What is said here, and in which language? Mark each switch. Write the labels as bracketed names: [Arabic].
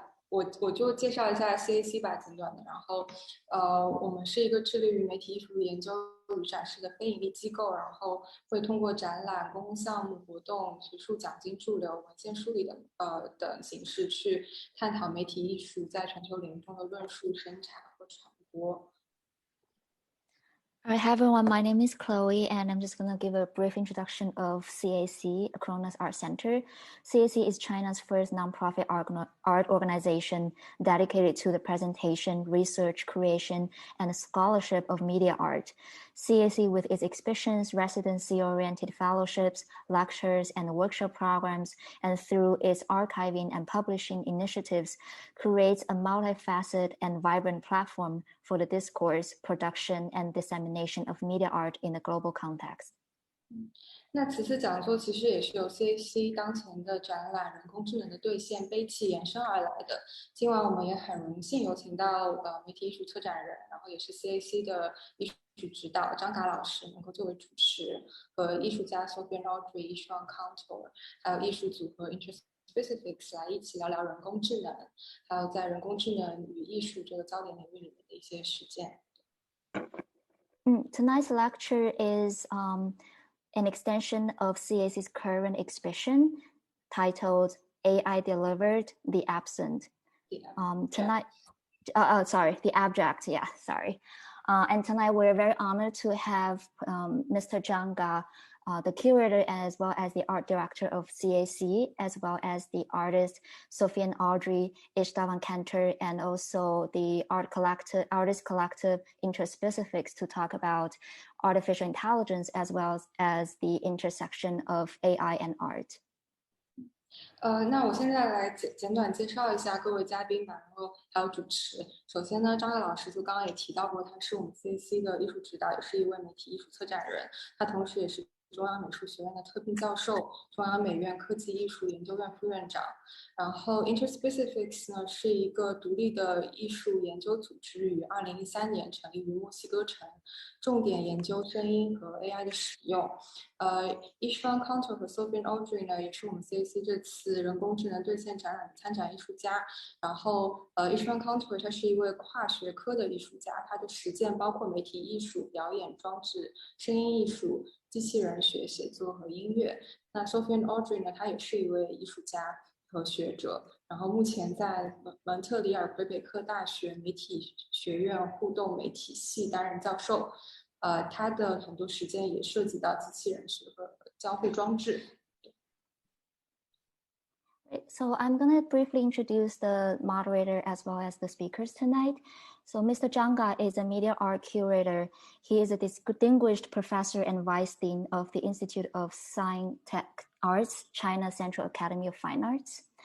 [Chinese] 我就介绍一下 CAC 吧，简短的。然后，我们是一个致力于媒体艺术研究与展示的非营利机构，然后会通过展览、公共项目、活动、学术奖金驻留、文献梳理等形式去探讨媒体艺術在全球领域中的论述、生产和传播。 [English] All right, hi everyone, my name is Chloe and I'm just going to give a brief introduction of CAC, Kronos Art Center. CAC is China's first nonprofit art organization dedicated to the presentation, research, creation, and scholarship of media art. CAC, with its exhibitions, residency-oriented fellowships, lectures, and workshop programs, and through its archiving and publishing initiatives, creates a multifaceted and vibrant platform for the discourse, production, and dissemination of media art in a global context. [Chinese] 那此次讲座其实也是由 CAC 当前的展览《人工智能的兑现》悲泣延伸而来的。今晚我们也很荣幸有请到媒体艺术策展人，然后也是 CAC 的艺术指导张嘎老师能够作为主持，和艺术家 Sofian Audry Istvan Kantor， 还有艺术组合 Interspecifics 来一起聊聊人工智能，还有在人工智能与艺术这个焦点领域里面的一些实践。 [English] Tonight's lecture is an extension of CAC's current exhibition titled AI Delivered, the Absent. Tonight, the abstract, yeah, sorry. And tonight we're very honored to have Mr. Zhang Ga, the curator as well as the art director of CAC, as well as the artist Sofian Audry Istvan Kantor, and also the artist collective Interspecifics to talk about artificial intelligence as well as the intersection of AI and art. [Chinese] 那我现在来简短介绍一下各位嘉宾吧，然后还有主持。首先呢，张嘎老师就刚刚也提到过，他是我们 CAC 的艺术指导，也是一位媒体艺术策展人，他同时也是中央美术学院的特聘教授，中央美院科技艺术研究院副院长。然后 Interspecifics 呢是一个独立的艺术研究组织，于2013年成立于墨西哥城，重点研究声音和 AI 的使用。 Istvan Kantor 和 Sofian Audry 呢也是我们 CAC 这次人工智能兑现展览的参展艺术家。然后Istvan Kantor 他是一位跨学科的艺术家，他的实践包括媒体艺术、表演装置、声音艺术、机器人学、写作和音乐。那 Sofian Audry 呢，他也是一位艺术家和学者，然后目前在蒙特利尔魁北克大学媒体学院互动媒体系担任教授。他的很多实践也涉及到机器人学和交互装置。 [English] So I'm going to briefly introduce the moderator as well as the speakers tonight. So Mr. Zhang Ga is a media art curator. He is a distinguished professor and vice dean of the Institute of Science Tech Arts, China Central Academy of Fine Arts.